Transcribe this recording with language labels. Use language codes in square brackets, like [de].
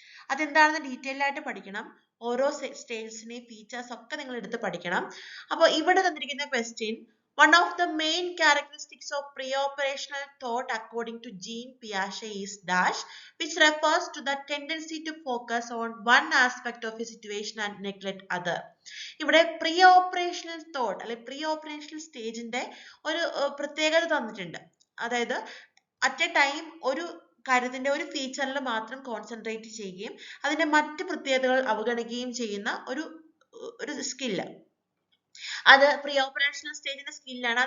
[ml] അതെന്താണെന്ന് ഡീറ്റെയിൽ ആയിട്ട് പഠിക്കണം. ഓരോ സ്റ്റേജസിനെയും ഫീച്ചേഴ്സ് ഒക്കെ നിങ്ങൾ എടുത്ത് പഠിക്കണം. അപ്പോൾ ഇവിടെ തന്നിരിക്കുന്ന question, [en] one of the main characteristics of pre-operational thought according to Jean Piaget is dash, which refers to the tendency to focus on one aspect of a situation and neglect other. [ml] ഇവിടെ pre operational thought അല്ലെങ്കിൽ pre operational സ്റ്റേജിന്റെ ഒരു പ്രത്യേകത തന്നിട്ടുണ്ട്. അതായത് at A time ഒരു കാര്യത്തിന്റെ ഒരു ഫീച്ചറിൽ മാത്രം കോൺസെൻട്രേറ്റ് ചെയ്യുകയും അതിന്റെ മറ്റ് പ്രത്യേകതകൾ അവഗണിക്കുകയും ചെയ്യുന്ന ഒരു സ്കില്ല്, അത് പ്രീ ഓപ്പറേഷണൽ സ്റ്റേജിന്റെ സ്കില്ലാണ്.